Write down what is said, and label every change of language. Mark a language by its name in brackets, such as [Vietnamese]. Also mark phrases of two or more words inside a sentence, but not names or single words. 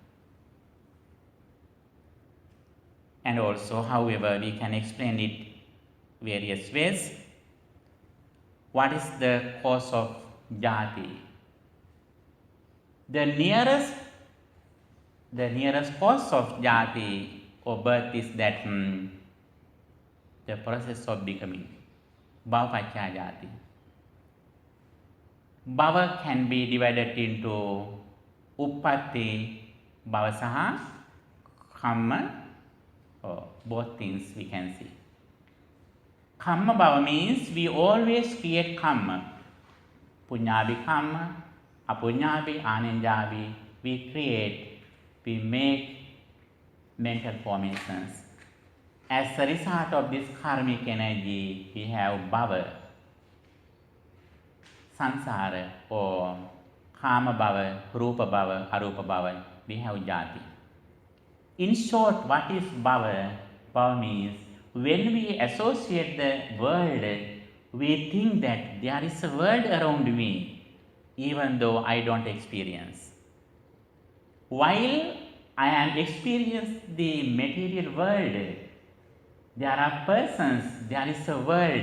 [English] And also, however, we can explain it various ways. What is the cause of jati? The nearest cause of jati or birth is that the process of becoming. [Pali] Bhava jati. Bhava [English] can be divided into [Pali] uppatti bhava saha kamma. [English] Both things we can see. Kamma bhava means we always create kamma. [Pali] Punyabi kamma, apunyabi, ananjabi. [English] We create, we make mental formations. As a result of this karmic energy, we have [Pali] bhava, sansara, [English] or [Pali] kama bhava, rupa bhava, arupa bhava. [English] We have jati. In short, what is bhava? Bhava means when we associate the world, we think that there is a world around me, even though I don't experience. While I am experiencing the material world, there are persons, there is a world.